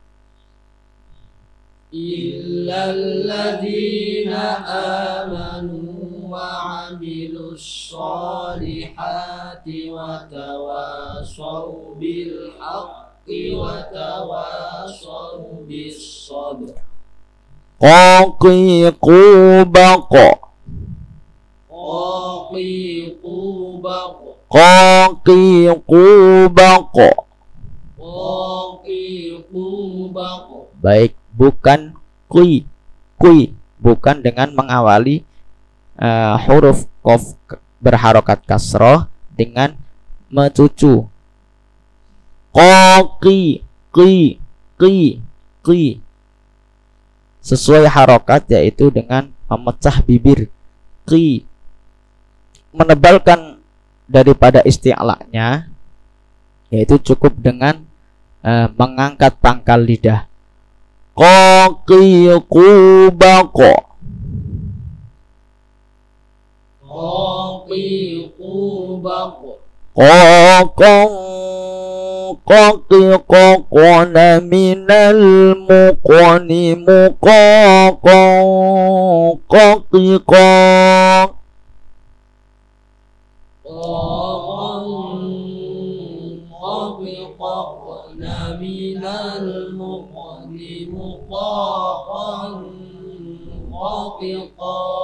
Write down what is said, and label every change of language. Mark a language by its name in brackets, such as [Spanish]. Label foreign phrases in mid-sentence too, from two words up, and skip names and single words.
[Arabic] إلا الذين آمنوا وعملوا الصالحات وتواصوا بالحق وتواصوا بالصبر. Qaqiqu baqa. Qaqiqu baqa. Qaqiqu baqa. Qaqiqu baqa. [Indonesian] Baik, bukan kui, bukan dengan mengawali huruf qaf berharokat kasroh dengan mencucu. Qaqi, qi sesuai harokat, yaitu dengan memecah bibir. Qi menebalkan daripada isti'la'nya, yaitu cukup dengan mengangkat pangkal lidah. Qaqiqu baqa. Qaqiqu baqa. Qaqiqaqana minal muqani muqaqaqiqa. Qaqiqaqana minal muqani muqaqan qaqiqa.